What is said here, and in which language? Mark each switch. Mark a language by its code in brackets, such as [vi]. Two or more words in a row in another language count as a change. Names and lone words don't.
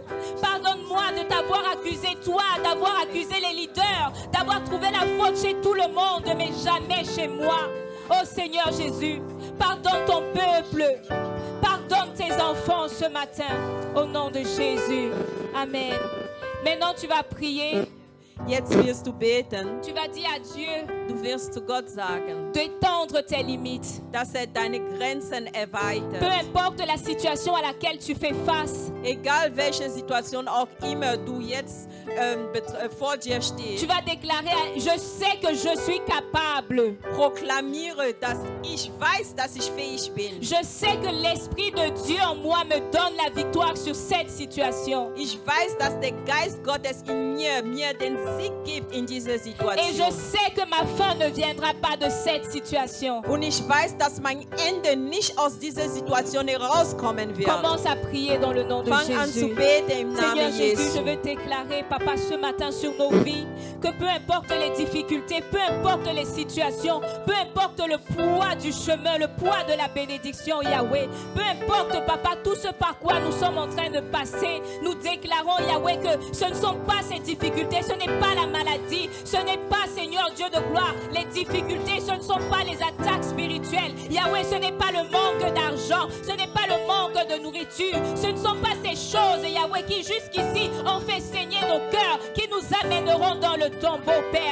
[fr] Pardonne-moi de t'avoir accusé toi, d'avoir accusé les leaders, d'avoir trouvé la faute chez tout le monde, mais jamais chez moi. Oh Seigneur Jésus, pardonne ton peuple. Pardonne tes enfants ce matin, au nom de Jésus. Amen. Maintenant, tu vas prier. [de] Jetzt wirst du beten. [fr] Tu vas dire à Dieu [de] Du wirst zu Gott sagen, [fr] d'étendre tes limites. [de] dass deine Grenzen [fr] Peu [de] erweitert. [fr] importe la situation à laquelle tu fais face, [de] Egal welche Situation auch immer du jetzt vor dir [fr] tu [de] stehst. [fr] vas déclarer, je sais que je suis capable. [de] Proklamiere, dass ich weiß, dass ich fähig bin. [fr] Je sais que l'Esprit de Dieu en moi me donne la victoire sur cette situation. [de] Ich weiß, dass der Geist Gottes in mir den Sieg gibt in dieser [fr] Et je [de] Situation. [fr] sais que ma fin ne viendra pas de cette situation. [de] Und ich weiß, dass mein Ende nicht aus dieser Situation herauskommen wird. [fr] Commence à prier dans le nom de [de] Fang an zu [fr] Jésus. [de] beten im [fr] Seigneur [de] Namen [fr] Jésus, je [de] Jesu. [fr] veux déclarer, Papa, ce matin sur nos vies, que peu importe les difficultés, peu importe les situations, peu importe le poids du chemin, le poids de la bénédiction, Yahweh, peu importe, Papa, tout ce par quoi nous sommes en train de passer, nous déclarons, Yahweh, que ce ne sont pas ces difficultés, ce n'est pas la maladie, ce n'est pas, Seigneur Dieu de gloire, les difficultés, ce ne sont pas les attaques spirituelles, Yahweh, ce n'est pas le manque d'argent, ce n'est pas le manque de nourriture, ce ne sont pas ces choses, Yahweh, qui jusqu'ici ont fait saigner nos cœurs, qui nous amèneront dans le tombeau, Père.